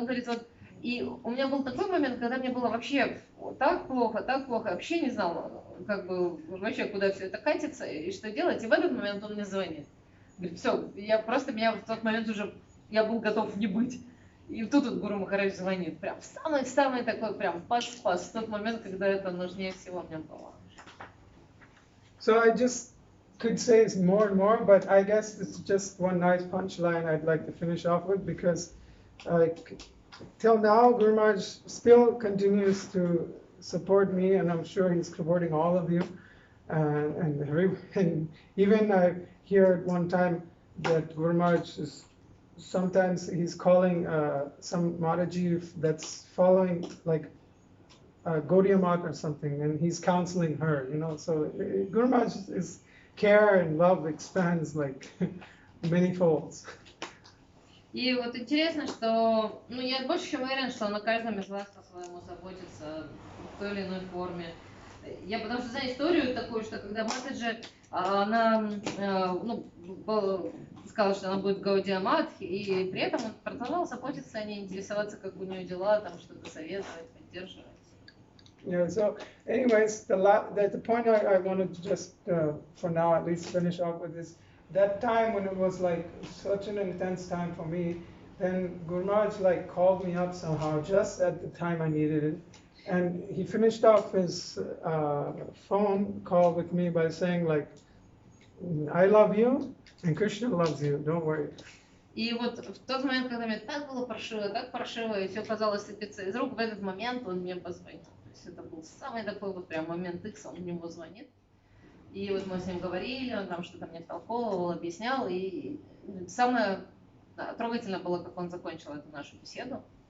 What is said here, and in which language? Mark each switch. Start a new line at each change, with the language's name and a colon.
Russian: Он говорит, вот, и у меня был такой момент, когда мне было вообще так плохо, вообще не знал, как бы, вообще, куда все это катится и что делать. И в этот момент он мне звонит. Говорит, все, меня в тот момент уже, я был готов не быть. И тут вот Гуру Махарадж звонит, прям самый такой, прям пас, в тот момент, когда это нужнее всего мне было.
English: So I just could say more and more, but I guess it's just one nice punchline I'd like to finish off with, because till now Guru Maharaj still continues to support me, and I'm sure he's supporting all of you, and even I hear at one time that Guru Maharaj is sometimes he's calling some Mataji that's following, like, Gaudiya Mat or something, and he's counseling her, you know. So Guru Maharaj's care and love expands, like, many folds.
Russian: И вот интересно, что, ну, я больше чем уверен, что он о каждом из вас по-своему заботится в той или иной форме. Я потому что знаю историю такую, что когда Матаджи, она, ну, сказала, что она будет Гаудиамат, и при этом он продолжал заботиться о ней, интересоваться, как у нее дела, там что-то советовать, поддерживать.
English: Yeah, so anyways, the point I wanted to just, for now at least, finish off with is, that time when it was like such an intense time for me, then Guru Maharaj like called me up somehow just at the time I needed it. And he finished off his phone call with me by saying like, I love you and Krishna loves you, don't worry.
Russian: И вот в тот момент, когда мне так было так паршиво, и все казалось сыпется из рук, в этот момент он мне позвонил. То есть это был самый такой вот прям момент X, он ему звонит. И вот мы с ним говорили, он там что-то мне втолковывал, объяснял. И самое трогательное было, как он закончил эту нашу беседу.